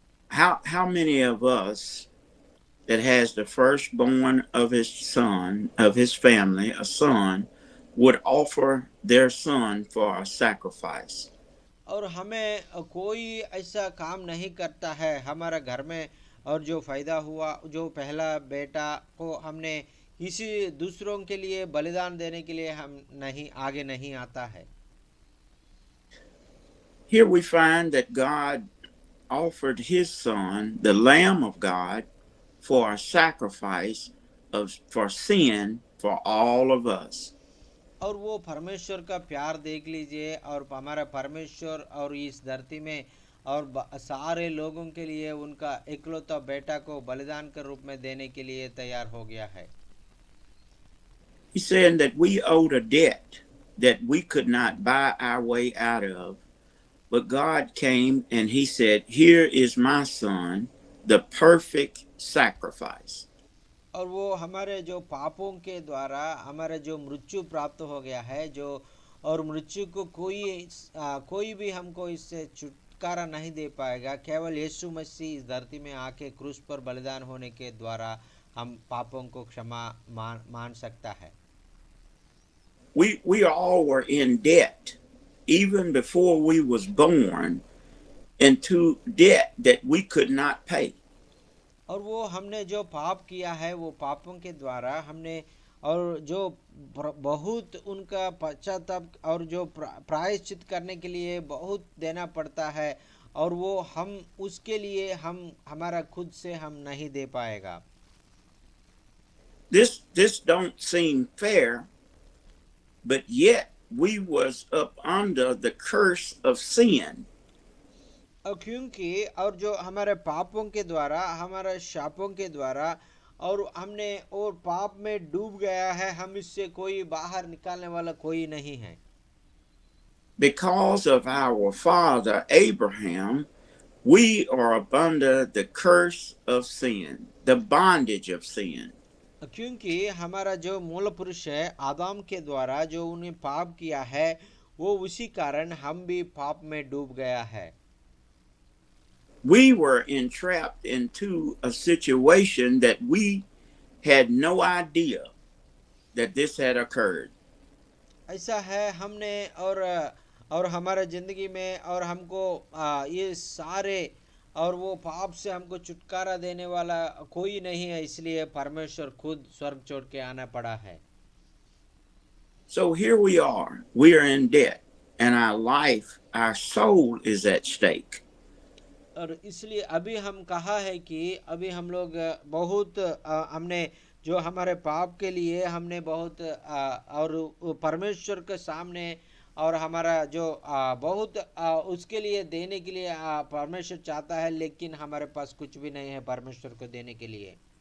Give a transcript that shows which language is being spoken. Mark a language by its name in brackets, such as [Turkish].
[English] How many of us that has the firstborn of his son, of his family, a son, would offer their son for a sacrifice? [Hindi] और हमें कोई ऐसा काम नहीं करता है हमारा घर में, और जो फायदा हुआ जो पहला बेटा को हमने किसी दूसरों के लिए बलिदान देने के लिए हम नहीं आगे नहीं आता है। [English] Here we find that God offered his son, the Lamb of God, for a sacrifice for sin for all of us. [Hindi] और वो परमेश्वर का प्यार देख लीजिए, और हमारा परमेश्वर और इस धरती में और सारे लोगों के लिए उनका इकलौता बेटा को बलिदान के रूप में देने के लिए तैयार हो गया है। [English] He said that we owed a debt that we could not buy our way out of, but God came and he said, "Here is my son, the perfect sacrifice." [Hindi] और वो हमारे जो पापों के द्वारा हमारे जो मृत्यु प्राप्त हो गया है, जो और मृत्यु को कोई भी हमको इससे छुटकारा नहीं दे पाएगा, केवल यीशु मसीह इस धरती में आके क्रूस पर बलिदान होने के द्वारा हम पापों को क्षमा मान सकता है। [English] We all were in debt even before we was born, into debt that we could not pay. [Hindi] और वो हमने जो पाप किया है वो पापों के द्वारा हमने, और जो बहुत उनका पश्चाताप और जो प्रायश्चित करने के लिए बहुत देना पड़ता है, और वो हम उसके लिए हमारा खुद से हम नहीं दे पाएगा। [English] This don't seem fair, but yet we was up under the curse of sin. [Hindi] और क्योंकि और जो हमारे पापों के द्वारा हमारे शापों के द्वारा और हमने और पाप में डूब गया है, हम इससे कोई बाहर निकालने वाला कोई नहीं है। [English] Because of our father Abraham, we are up under the curse of sin, the bondage of sin. [Hindi] क्योंकि हमारा जो मूल पुरुष है आदम के द्वारा जो उन्हें पाप किया है, वो उसी कारण हम भी पाप में डूब गया है। [English] We were entrapped into a situation that we had no idea that this had occurred. [Hindi] ऐसा है हमने और हमारे जिंदगी में और हमको ये सारे और वो पाप से हमको छुटकारा देने वाला कोई नहीं है, इसलिए परमेश्वर खुद स्वर्ग छोड़ के आना पड़ा है। [English] So here we are in debt, and our life, our soul is at stake. [Hindi] और इसलिए अभी हम कहा है कि अभी हम लोग बहुत हमने जो हमारे पाप के लिए हमने बहुत और परमेश्वर के सामने और हमारा जो बहुत उसके लिए देने के लिए परमेश्वर चाहता है, लेकिन हमारे पास कुछ भी नहीं है परमेश्वर को देने के लिए।